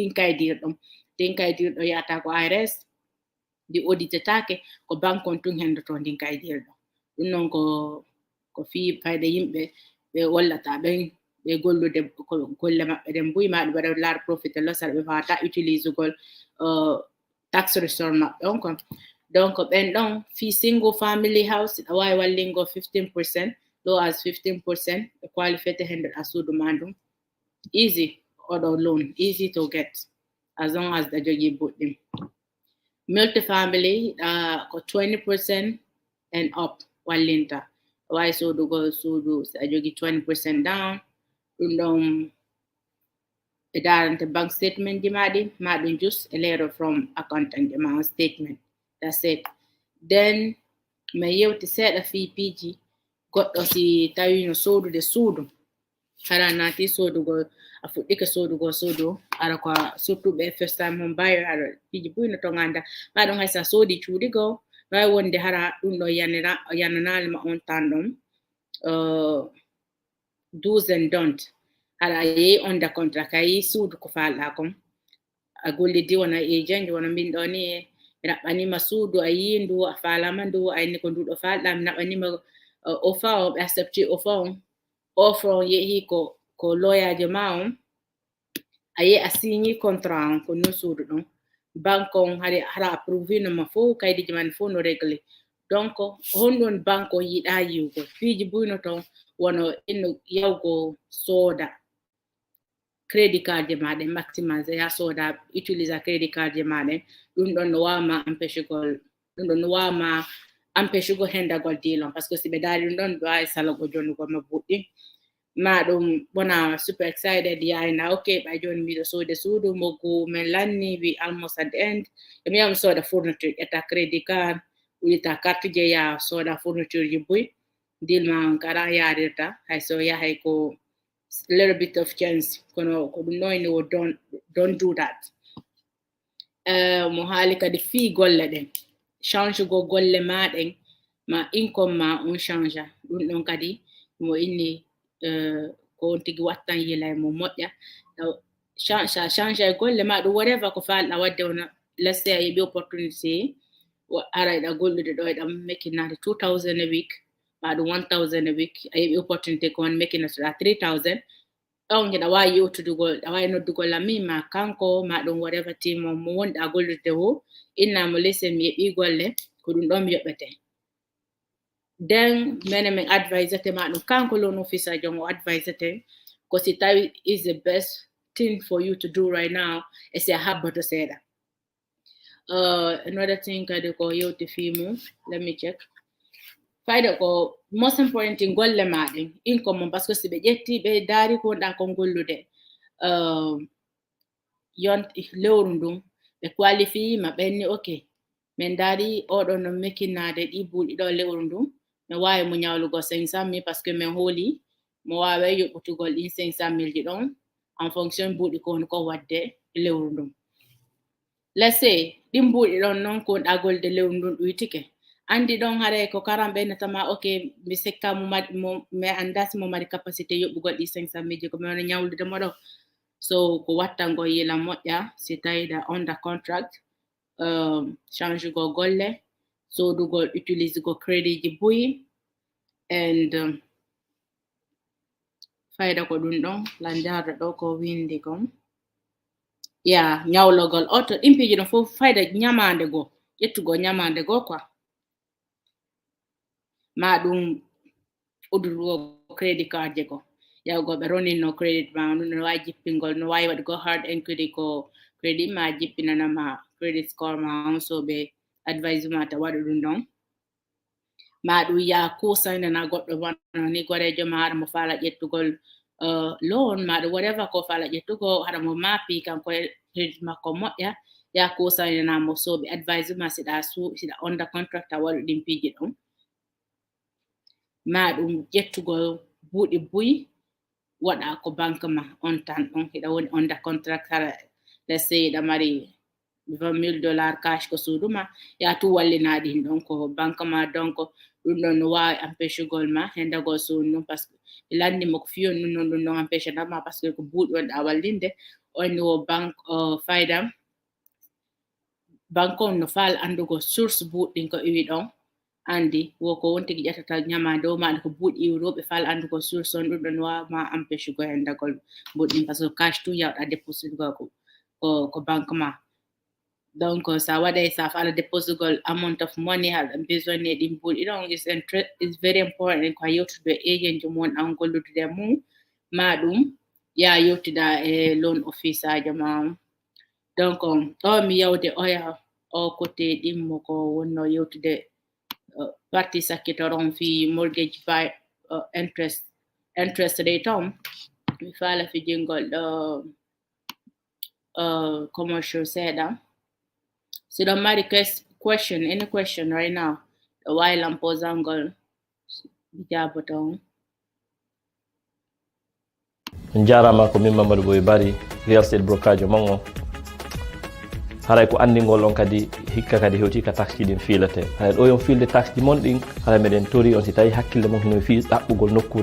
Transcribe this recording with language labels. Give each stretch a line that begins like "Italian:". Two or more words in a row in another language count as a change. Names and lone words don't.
Fula: dinkaydirɗo yata ko IRS di auditetake ko banque on tun hendoto dinkaydirɗo ɗum noon ko fi fayde yimɓe ɓe wallata ɓen ɓe gollude golle maɓɓe ɗen mbuyma ɗum waɗa laar
English: profit and loss
Fula: ɓe wawata utilise gol
English: tax return
Fula: maɓɓe on kon donc ɓen ɗon fi
English: single family house
Fula: ɗa wawi wallingo 15%
English: low as 15%
Fula: ɓe qualifete hendoɗa suudu ma ɗum easy oɗo loan
English: easy to get as long as
Fula: ɗa jogui boɗɗum multi-family ko 20%
English: and up
Fula: wallinta wawi sodugo suudu so a jogui 20% down ɗum ɗon ɓe darante
English: bank statement
Fula: ji maɗum
English: just a letter from accountant
Fula: ji ma
English: statement that's it then
Fula: mi yewti seeɗa fiipiji goɗɗo si tawi no sodude suudu hara nati sodugo a fuɗɗike sodugo suudu ara ko surtout ɓe
English: first time home buyer
Fula: ara fiji buyno to ganda maɗum haysa soodi cuuɗi go wawi wonde hara ɗum ɗo yananalima on tan ɗon
English: do's and don't
Fula: hara a yehi
English: under contract
Fula: a yehi suudu ko falɗa kon a gollidi wona agent wona min ɗo ni mi raɓɓanima suudu a yi ndu a falama ndu a inni ko nduɗo falɗa mi naɓanima offer o ɓe accepti offer on yehi ko lawyer ma on a yehi a signi contrat on ko non suudu ɗon banque on hara approuvé noma fo kaydiji man fo no réglé donc honɗon banque on yiɗa yiwgo fiji buyno ton wono inno yawgo sooda
English: credit card
Fula: je maɗen maximize ya soda utilisa
English: credit card
Fula: je maɗen ɗum ɗon no wawma empêchugo hendagol dilon
English: par ce que
Fula: si ɓe daari ɗum ɗon ɓe wawi salago jonnugo ma buɗɗi ma ɗum wona
English: super excited
Fula: yayna ok ɓa joni miɗo soode suudu moggu min lanni
English: we almost at the end
Fula: mi yami soda fourniture ƴetta
English: credit card
Fula: wita carte je ya soda fourniture ji buy deal ma on kara yarirta hayso yahay ko
English: little bit of chance
Fula: kono ko ɗum noyni wo
English: don't do that
Fula: mo haali kadi fi golle ɗen change go golle maɗen ma income ma on change ɗum ɗon kadi mo inni ko on tigi wattan yilay mo moƴƴa change e golle ma ɗum whatever ko falɗa wadde wona
English: let's say
Fula: a yeɓi opportunity ara ɗa gollude ɗo ɗam makinade
English: 2000 a week
Fula: ma ɗum
English: 1000 a week
Fula: a yeɓi opportunity ko on makinatoɗa 3000 ɗon ɗa wawi yewtudugol ɗa wawi noddugol ami ma kanko ma ɗum whatever team mo wonɗa gollude ho innamo listen mi yeɓi golle ko ɗum ɗon mi yoɓete then min advisate ma ɗum kanko
English: loan officer
Fula: jon o advisate ko si tawi
English: is the best thing for you to do right now
Fula: e si a habbato seeɗa
English: another thing
Fula: kadi ko yewti fimu
English: let me check
Fula: fayda ko
English: most important thing
Fula: golle maɗen income mon
French: parce que
Fula: si ɓe ƴetti ɓe daari ko wonɗa kon gollude yon lewru ndun ɓe qualifie ma ɓenni ok min daari oɗo no mekkinade ɗi buuɗi ɗo lewru ndun mi wawi mo ñawlugo 500,000 parce que min hooli mo wawa yoɓɓutugol ɗin 500,000 ji ɗon
French: en fonction
Fula: buuɗi ko woni ko wadde lewru ndun
English: let's say
Fula: ɗin buuɗi ɗon noon ko wonɗa golde lewru ndun ɗuytike andi ɗon haare ko karam ɓennatama ok mi sekka mi anda si mo mari capacité yoɓɓugol ɗi 500,000 ji ko mi wona ñawlude mo ɗo so ko wattango yila moƴƴa si tawiɗa
English: under contract
Fula: change go golle sodugol utilise go credit ji buyi and fayda ko ɗum ɗon lanjarɗo ɗo ko windi kon ñawlogol oto ɗin piiji ɗon fof fayda ñamande goo ƴettugo ñamande goo quoi ma ɗum udurugo
English: credit card
Fula: je ko yawgo ɓe roninno credit ma no wawi jippingol no wawi waɗugo hard enquête ko credit ma jippinanama
English: credit score
Fula: ma on so ɓe advice ma ta waɗu ɗum ɗon ma ɗum ya kusaynana goɗɗo wano ni gorejo ma haɗa mo faala ƴettugol loan ma ɗum whatever ko faala ƴettugo haɗa mo maapi kanko credit makko moƴƴa ya kusaynanamo so ɓe advice ma siɗa
English: under contract
Fula: a waɗu ɗin piiji ɗon ma ɗum ƴettugol buuɗi buyi waɗa ko banque ma on tan ɗon hiɗa woni
English: under contract
Fula: hara
English: let's say
Fula: hiɗa mari $20,000 cash ko suuduma ya tu wallina ɗin ɗon ko banque ma donc ɗum ɗon no wawi empêchegol ma hendagol suudu ɗum
French: par ce que
Fula: ɓe landimo ko fiyon ɗum noon ɗum ɗon empêche ma
French: par ce que
Fula: ko buuɗi wonɗa wallinde on wo banque fayda banque on no faala andugo source buuɗɗin ko iwi ɗon andi woko won tigi ƴettata ñamande o maɗa ko buuɗi iwroɓe faala andugo source on ɗum ɗon wawa ma empêche go hendagol buuɗɗin
French: par ce que
Fula: cash tu yawɗa déposite go ko banque ma donc sa waɗay sa faala déposugol
English: amount of money
Fula: haɗa besoin ɗin buuɗi ɗon
English: is very important
Fula: ko a yewtude agent jo mon an gollude mum ma ɗum ya yewtida e
English: loan officer
Fula: jo ma donc ɗo mi yawde oya o côté ɗimmo ko wonno yewtude parti sakkitoron fi
English: mortgage by interest rate
Fula: on mi faala fijingol ɗo commercial seeɗa so don't mari question
English: any question right now the while I'm
Fula: posangol jaboton jarama ko min Mamadou Boye Bary
English: real estate brokerage
Fula: mango haray ko andingol on kadi hikka kadi hewti ka taxe ɗin fiilete haray ɗo yon fiilde taxe ji mon ɗin haray meɗen tori on si tawi hakkille mon hino fi ɗaɓɓugol nokkure